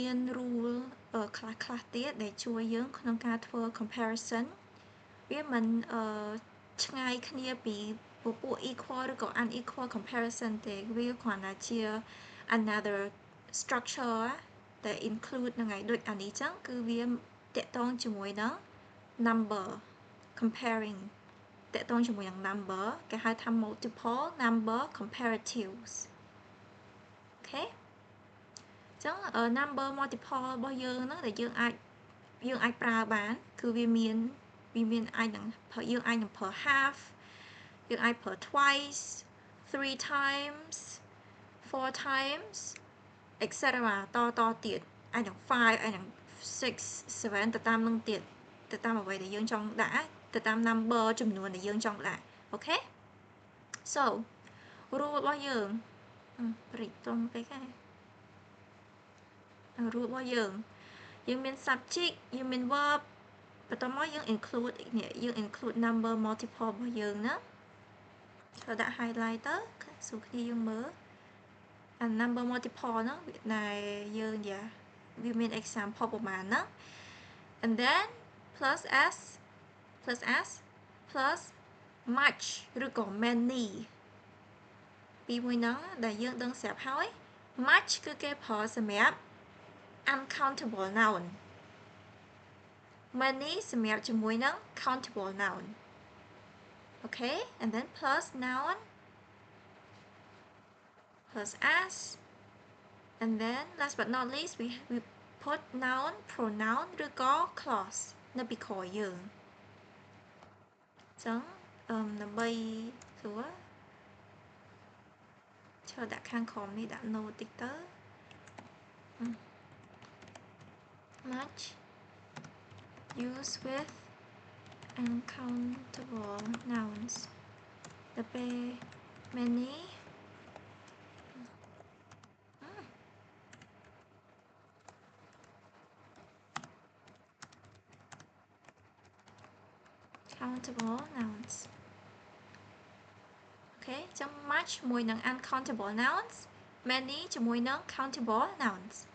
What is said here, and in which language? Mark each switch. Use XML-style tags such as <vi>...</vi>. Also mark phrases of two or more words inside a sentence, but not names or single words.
<km>rule ខ្លះៗទៀតដែលជួយយើងក្នុងការធ្វើ comparison វាមិនឆ្ងាយគ្នាពីពពួក equal ឬក៏</km> <en>unequal comparison</en> <km>ទេវាគ្រាន់តែ ជា</km> <en>another structure</en> <km>ដែល include ហ្នឹងហើយដូចអានេះចឹងគឺវាតាក់ទងជាមួយនឹង</km> <en>number comparing</en> <km>តាក់ទងជាមួយនឹង number គេហៅថា</km> <en>multiple number comparatives</en> <km>អូខេចឹង</km> <en>number multiple</en> <km>របស់យើងហ្នឹងដែលយើងអាចប្រើ បានគឺវាមានអាចនឹងយើងអាចនឹងប្រើ half យើងអាចប្រើ</km> <en>twice 3 times 4 times etc</en> <km>តទៀតអាចនឹង5អាចនឹង6 7ទៅតាមនឹងទៀតទៅតាមអ្វីដែលយើងចង់ដាក់ទៅតាម number ចំនួនដែលយើងចង់ដាក់អូខេ</km> <en>so rule</en> <km>របស់យើងព្រិចត្រង់ពេកហើយ rule របស់យើងមាន subject យើងមាន verb បន្ទាប់មកយើង include</km> <en>number multiple</en> <km>របស់យើងណាចូលដាក់ highlight ទៅសួរគ្នាយើងមើលអា number multiple ហ្នឹងដែលយើងវាមាន example ប្រហែលហ្នឹង</km> <en>and then plus s plus much</en> <km>ឬក៏ many ពីមួយហ្នឹងដែលយើងដឹងស្រាប់ហើយ much គឺគេប្រើសម្រាប់</km> <en>uncountable noun many</en> <km>សម្រាប់ជាមួយនឹង</km> <en>countable noun okay and then plus noun plus as and then last but not least we put noun pronoun ឬក៏ clause</en> <km>នៅពីក្រោយយើងអញ្ចឹងដើម្បីស្រួល ចូលដាក់ខាងក្រោមនេះដាក់ note តិចទៅ</km> <en>much used with uncountable nouns</en> <km>ដល់ពេល many</km> <en>countable nouns</en> <km>អូខេចឹង</km> <en>much</en> <km>ជាមួយនឹង</km> <en>uncountable nouns many</en> <km>ជាមួយនឹង</km> <en>countable nouns</en>